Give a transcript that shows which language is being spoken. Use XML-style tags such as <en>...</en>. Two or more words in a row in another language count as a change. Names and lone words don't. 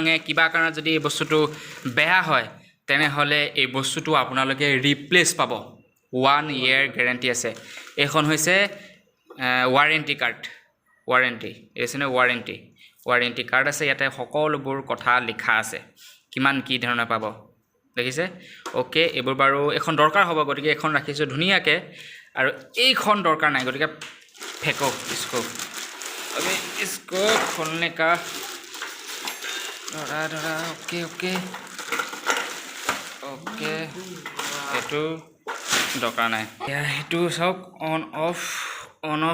<as>কিবা কাৰণত যদি এই বস্তুটো বেয়া হয় তেনেহ'লে এই বস্তুটো আপোনালোকে ৰিপ্লেচ পাব 1</as> <en>year guarantee</en> <as>আছে এইখন হৈছে</as> <en>warranty card</en> <as>ৱাৰেণ্টি এইছনে</as> <en>warranty card</en> <as>আছে ইয়াতে সকলোবোৰ কথা লিখা আছে কিমান কি ধৰণে পাব দেখিছে ওকে এইবোৰ বাৰু এখন দৰকাৰ হ'ব গতিকে এখন ৰাখিছোঁ ধুনীয়াকৈ আৰু এইখন দৰকাৰ নাই গতিকে</as> <hi>फेंको इसको अभी इसको खोलने का</hi> <as>डरा</as> <en>okay okay okay</en> <as>এইটো দৰকাৰ নাই এইটো চাওক</as> <en>on off</en>